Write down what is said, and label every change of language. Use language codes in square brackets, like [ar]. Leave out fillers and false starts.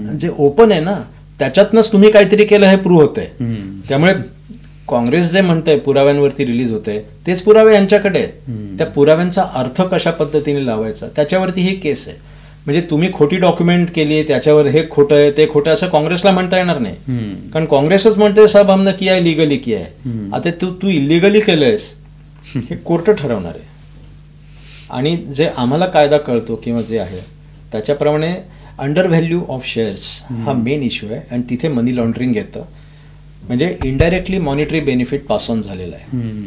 [mr] जे ओपन आहे ना त्याच्यातनंच तुम्ही काहीतरी केलं हे प्रूव्ह होतंय. त्यामुळे काँग्रेस जे म्हणतंय पुराव्यांवरती रिलीज होतंय, तेच पुरावे यांच्याकडे आहेत. त्या पुराव्यांचा अर्थ कशा पद्धतीने लावायचा त्याच्यावरती ही केस आहे. म्हणजे तुम्ही खोटी डॉक्युमेंट केली, त्याच्यावर हे खोटं आहे ते खोटं असं काँग्रेसला म्हणता येणार नाही. कारण काँग्रेसच म्हणते [hi] सब हमने किया है, लिगली किया है. [mr] आता तू इलिगली केलंयस हे कोर्ट ठरवणार आहे. आणि जे आम्हाला कायदा कळतो किंवा जे आहे त्याच्याप्रमाणे अंडर व्हॅल्यू ऑफ शेअर्स हा मेन इश्यू आहे. आणि तिथे मनी लॉन्ड्रिंग येतं. म्हणजे indirectly monetary benefit pass on झालेला आहे.